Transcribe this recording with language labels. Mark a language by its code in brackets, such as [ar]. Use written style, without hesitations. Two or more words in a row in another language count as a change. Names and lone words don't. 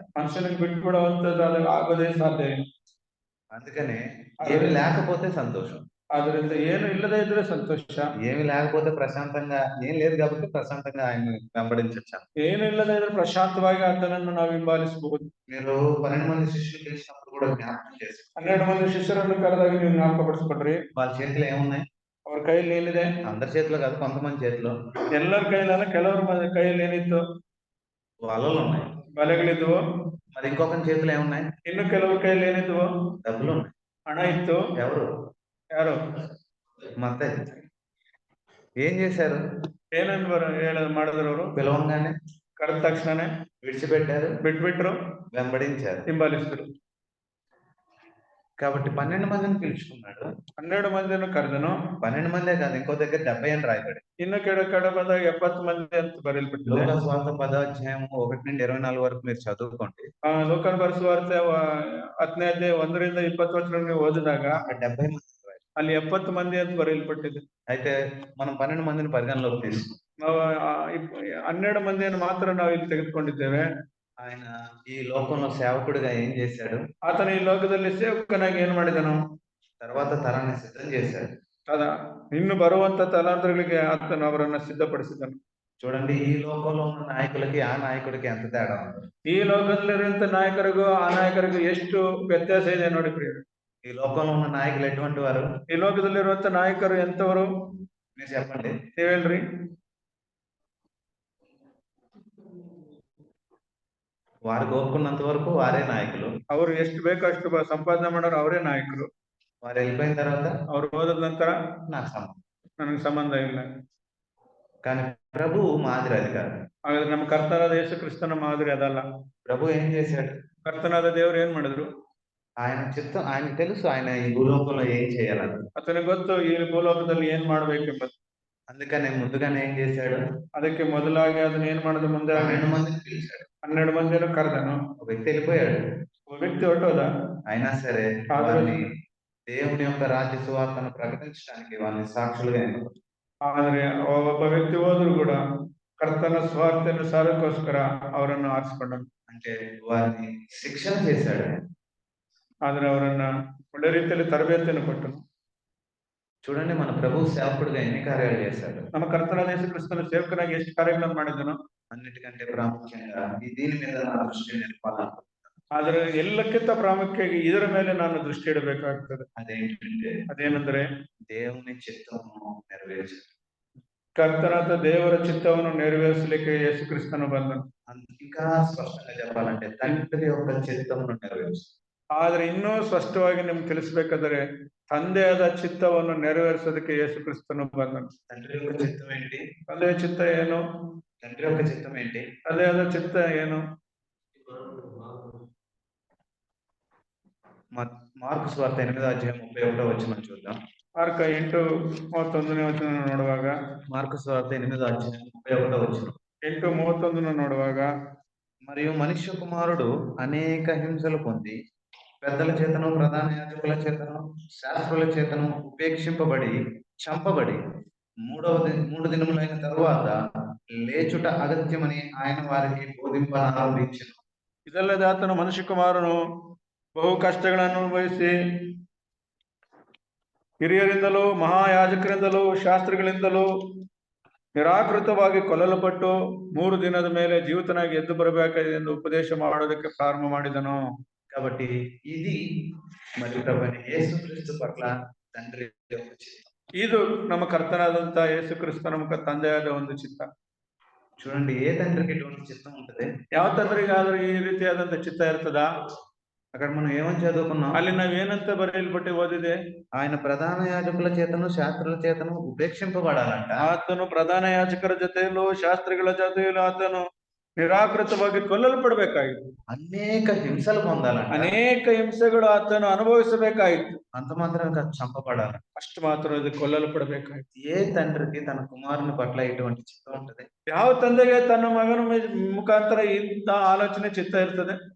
[kn] ಮನುಷ್ಯನಿಗೆ ಬಿಟ್ಬಿಡುವಂತದ್ದು ಅದು ಆಗೋದೇ ಸಾಧ್ಯ ಇಲ್ಲ. [te] అందుకనే ఏమి లేకపోతే సంతోషం, [kn] ಆದ್ರಿಂದ ಏನು ಇಲ್ಲದೆ ಇದ್ರೆ ಸಂತೋಷ. [te] ఏమి లేకపోతే ప్రశాంతంగా, ఏం లేదు కాబట్టి ప్రశాంతంగా ఆయన వెంబడించచ్చు. [kn] ಏನು ಇಲ್ಲದೆ ಇದ್ರೆ ಪ್ರಶಾಂತವಾಗಿ ಆತನನ್ನು ನಾವು ಹಿಂಬಾಲಿಸಬಹುದು. [te] మీరు 12 మంది శిష్యులు పిలిచినప్పుడు కూడా జ్ఞాపకం చేసి [kn] 12 ಮಂದಿ ಶಿಷ್ಯರನ್ನು ಕರೆದಾಗ ನೀವು ಜ್ಞಾಪಕಪಡಿಸ್ಕೊಡ್ರಿ. [te] వాళ్ళ చేతిలో ఏమున్నాయి? [kn] ಅವ್ರ ಕೈಯಲ್ಲಿ ಏನಿದೆ? [te] అందరి చేతిలో కాదు, కొంతమంది చేతిలో. [kn] ಎಲ್ಲರ ಕೈಲಲ್ಲ, ಕೆಲವರ ಕೈಯಲ್ಲಿ ಏನಿತ್ತು? [te] వలలు ఉన్నాయి, [kn] ಬಲೆಗಳಿದ್ವು. [te] మరి ఇంకొకరి చేతిలో ఏమున్నాయి? [kn] ಇನ್ನು ಕೆಲವ್ರ ಕೈಯಲ್ಲಿ ಏನಿದ್ವು? [te] డబ్బులు ఉన్నాయి. [kn] ಹಣ ಇತ್ತು. [te] ఎవరు? [kn] ಯಾರು? [te] మత్తయి. ఏం చేశారు? [kn] ಏನನ್ನು ಮಾಡಿದ್ರು ಅವರು? [te] పిలవంగానే [kn] ಕರೆದ ತಕ್ಷಣನೇ [te] విడిచిపెట్టారు, [kn] ಬಿಟ್ಬಿಟ್ರು, [te] వెంబడించారు. [kn] ಹಿಂಬಾಲಿಸಿದ್ರು. [te] కాబట్టి 12 మందిని పిలుచుకున్నాడు. [kn] 12 ಮಂದಿಯನ್ನು ಕರೆದನು. [te] 12 మందే కాదు, ఇంకో దగ్గర 70 అని రాయబడి. [kn] ಇನ್ನು ಕಡೆ ಬಂದಾಗ 70 ಮಂದಿ ಅಂತ ಬರೆಯಲ್ಪಟ್ಟಿದೆ. [te] లూకా సువార్త 10వ అధ్యాయం 1 నుండి 24 ವರೆಗೂ మీరు చదువుకోండి. [kn] ಲೋಕನ ಬರೆಸುವಾರ್ತೆ 10ನೇ ಅಧ್ಯಾಯ 1 ರಿಂದ 20 ವಚನ ನೀವು ಓದಿದಾಗ [te] 70 మంది [kn] ಅಲ್ಲಿ 70 ಮಂದಿ ಅಂತ ಬರೆಯಲ್ಪಟ್ಟಿದೆ. [te] అయితే మనం 12 మందిని పరిగణలోకి తీసుకుంటాం. [kn] ನಾವು 12 ಮಂದಿಯನ್ನು ಮಾತ್ರ ನಾವು ಇಲ್ಲಿ ತೆಗೆದುಕೊಂಡಿದ್ದೇವೆ. [te] ఆయన ఈ లోకంలో సేవకుడిగా ఏం చేశాడు? [kn] ಆತನ ಈ ಲೋಕದಲ್ಲಿ ಸೇವಕನಾಗಿ ಏನ್ ಮಾಡಿದನು? [te] తర్వాత తరాన్ని సిద్ధం చేశాడు. [kn] ಇನ್ನು ಬರುವಂತ ತಲಾಂತರಗಳಿಗೆ ಆತನು ಅವರನ್ನ ಸಿದ್ಧಪಡಿಸಿದನು. [te] చూడండి ఈ లోకంలో ఉన్న నాయకులకి ఆ నాయకుడికి ఎంత తేడా ఉంది. [kn] ಈ ಲೋಕದಲ್ಲಿರುವಂತ ನಾಯಕರಿಗೂ ಆ ನಾಯಕರಿಗೂ ಎಷ್ಟು ವ್ಯತ್ಯಾಸ ಇದೆ ನೋಡಿ ಪ್ರಿಯರೇ. [te] ఈ లోకంలో ఉన్న నాయకులు ఎటువంటి వారు? [kn] ಈ ಲೋಕದಲ್ಲಿರುವಂತ ನಾಯಕರು ಎಂತವರು [te] మీరు చెప్పండి. [kn] ನೀವ್ ಹೇಳ್ರಿ. [te] వారు కోరుకున్నంత వరకు వారే నాయకులు. [kn] ಅವ್ರು ಎಷ್ಟು ಬೇಕೋ ಅಷ್ಟು ಸಂಪಾದನೆ ಮಾಡೋರು ಅವರೇ ನಾಯಕರು. [te] వారు వెళ్ళిపోయిన తర్వాత [kn] ಅವ್ರು ಹೋದ ನಂತರ [te] నాకు సంబంధం. [kn] ನನಗೆ ಸಂಬಂಧ ಇಲ್ಲ. [te] కానీ ప్రభు మాదిరి అది కాదు. [kn] ಹಾಗಾದ್ರೆ ನಮ್ಮ ಕರ್ತನಾದ ಯೇಸು ಕ್ರಿಸ್ತನ ಮಾದರಿ ಅದಲ್ಲ. [te] ప్రభు ఏం చేశాడు? [kn] ಕರ್ತನಾದ ದೇವರು ಏನ್ ಮಾಡಿದ್ರು? [te] ఆయన చిత్తం ఆయనకు తెలుసు ఆయన ఈ భూలోకంలో ఏం చేయాలని. [kn] ಆತನಿಗೆ ಗೊತ್ತು ಈ ಭೂಲೋಕದಲ್ಲಿ ಏನ್ ಮಾಡ್ಬೇಕೆಂಬುದು. [te] అందుకనే ముందుగానే ఏం చేశాడు? [kn] ಅದಕ್ಕೆ ಮೊದಲಾಗಿ ಅದನ್ನ ಏನ್ ಮಾಡಿದ್ರು? ಮುಂದೆ [te] 12 మందిని పిలిచాడు. [kn] 12 ಮಂದಿಯನ್ನು ಕರೆದನು. [te] ఒక వ్యక్తి వెళ్ళిపోయాడు. [kn] ಒಬ್ಬ ವ್ಯಕ್ತಿ ಹೊರಟೋದ. [te] అయినా సరే వారిని దేవుని యొక్క రాజ్య సువార్తను ప్రకటించడానికి వారిని సాక్షులుగా ఎన్నుకున్నాడు. [kn] ಆದ್ರೆ ಒಬ್ಬ ವ್ಯಕ್ತಿ ಹೋದ್ರು ಕೂಡ ಕರ್ತನ ಸ್ವಾರ್ಥವನ್ನು ಸಾರಕ್ಕೋಸ್ಕರ ಅವರನ್ನು ಆರಿಸಿಕೊಂಡನು. [te] అంటే వారిని శిక్షణ చేశాడు. [kn] ಆದ್ರೆ ಅವರನ್ನ ಒಳ್ಳೆ ರೀತಿಯಲ್ಲಿ ತರಬೇತಿಯನ್ನು ಕೊಟ್ಟನು. [te] చూడండి మన ప్రభు సేవకుడిగా ఎన్ని కార్యాలు చేశాడు. [kn] ನಮ್ಮ ಕರ್ತನಾದ ಯೇಸು ಕ್ರಿಸ್ತನ ಸೇವಕನಾಗಿ ಎಷ್ಟು ಕಾರ್ಯಗಳನ್ನು ಮಾಡಿದನು. [te] అన్నిటికంటే ప్రాముఖ్యంగా దీని మీద నా దృష్టి నిలపాలనుకుంటున్నాను. [kn] ಆದ್ರೆ ಎಲ್ಲಕ್ಕಿಂತ ಪ್ರಾಮುಖ್ಯವಾಗಿ ಇದರ ಮೇಲೆ ನಾನು ದೃಷ್ಟಿ ಇಡಬೇಕಾಗ್ತದೆ. [te] అదేంటంటే [kn] ಅದೇನೆಂದ್ರೆ [te] దేవుని చిత్తమును నెరవేర్చు. [kn] ಕರ್ತನಾದ ದೇವರ ಚಿತ್ತವನ್ನು ನೆರವೇರಿಸಲಿಕ್ಕೆ ಯೇಸು ಕ್ರಿಸ್ತನು ಬಂದನು. [te] ఇంకా స్పష్టంగా చెప్పాలంటే తండ్రి యొక్క చిత్తమును నెరవేర్చు. [kn] ಆದ್ರೆ ಇನ್ನೂ ಸ್ಪಷ್ಟವಾಗಿ ನಿಮ್ಗೆ ತಿಳಿಸ್ಬೇಕಾದ್ರೆ ತಂದೆಯಾದ ಚಿತ್ತವನ್ನು ನೆರವೇರಿಸೋದಕ್ಕೆ ಯೇಸು ಕ್ರಿಸ್ತನು ಬಂದನು. [te] తండ్రి యొక్క చిత్తం ఏంటి? [kn] ತಂದೆಯ ಚಿತ್ತ ಏನು? [te] తండ్రి యొక్క చిత్తం ఏంటి? [kn] ತಂದೆಯಾದ ಚಿತ್ತ ಏನು? [te] మార్కు సువార్త 8:31 చూద్దాం. [kn] ಮಾರ್ಕ 8:31 ನೋಡುವಾಗ [te] మార్కు సువార్త 8:31 [kn] 8:31 ನೋಡುವಾಗ [te] మరియు మనుష్య కుమారుడు అనేక హింసలు పొంది పెద్దల చేతను ప్రధాన యాజకుల చేతను శాస్త్రుల చేతను ఉపేక్షింపబడి చంపబడి 3 దినములైన తరువాత లేచుట అగత్యమని ఆయన వారికి బోధింపనారంభించెను. [kn] ಇದಲ್ಲದೆ ಆತನು ಮನುಷ್ಯ ಕುಮಾರನು ಬಹು ಕಷ್ಟಗಳನ್ನು ಅನುಭವಿಸಿ ಹಿರಿಯರಿಂದಲೂ ಮಹಾಯಾಜಕರಿಂದಲೂ ಶಾಸ್ತ್ರಿಗಳಿಂದಲೂ ನಿರಾಕೃತವಾಗಿ ಕೊಲ್ಲಲ್ಪಟ್ಟು 3 ದಿನದ ಮೇಲೆ ಜೀವಿತನಾಗಿ ಎದ್ದು ಬರಬೇಕಾಗಿದೆ ಎಂದು ಉಪದೇಶ ಮಾಡೋದಕ್ಕೆ ಪ್ರಾರಂಭ ಮಾಡಿದನು. [te] కాబట్టి ఇది మరి ప్రభువైన యేసుక్రీస్తు పట్ల తండ్రి యొక్క చిత్తం. [kn] ಇದು ನಮ್ಮ ಕರ್ತನಾದಂತ ಯೇಸು ಕ್ರಿಸ್ತನ ಮುಖ ತಂದೆಯಾದ ಒಂದು ಚಿತ್ತ. [te] చూడండి ఏ తండ్రికి ఇటువంటి చిత్తం ఉంటది? [kn] ಯಾವ ತಂದರಿಗಾದ್ರೂ ಈ ರೀತಿಯಾದಂತ ಚಿತ್ತ ಇರ್ತದ? [te] అక్కడ మనం ఏమని చదువుకున్నాం? [kn] ಅಲ್ಲಿ ನಾವೇನಂತ ಬರೆಯಲ್ಪಟ್ಟು ಓದಿದೆ? [te] ఆయన ప్రధాన యాజకుల చేతను శాస్త్రుల చేతను ఉపేక్షింపబడాలంట. [kn] ಆತನು ಪ್ರಧಾನ ಯಾಜಕರ ಜೊತೆಯಲ್ಲೂ ಶಾಸ್ತ್ರಿಗಳ ಜೊತೆಯಲ್ಲೂ ಆತನು ನಿರಾಕೃತವಾಗಿ ಕೊಲ್ಲಲ್ಪಡಬೇಕಾಯಿತು. [te] అనేక హింసలు పొందాలంట. [kn] ಅನೇಕ ಹಿಂಸೆಗಳು ಆತನು ಅನುಭವಿಸಬೇಕಾಯಿತು. [te] అంత మాత్రం కాదు, చంపబడాలి. [kn] ಅಷ್ಟು ಮಾತ್ರ ಅದು ಕೊಲ್ಲಲ್ಪಡಬೇಕಾಯಿತು. [te] ఏ తండ్రికి తన కుమారుని పట్ల ఇటువంటి చిత్తం ఉంటది? [kn] ಯಾವ ತಂದೆಗೆ ತನ್ನ ಮಗನ ಮುಖಾಂತರ ಇಂಥ ಆಲೋಚನೆ ಚಿತ್ತ ಇರ್ತದೆ?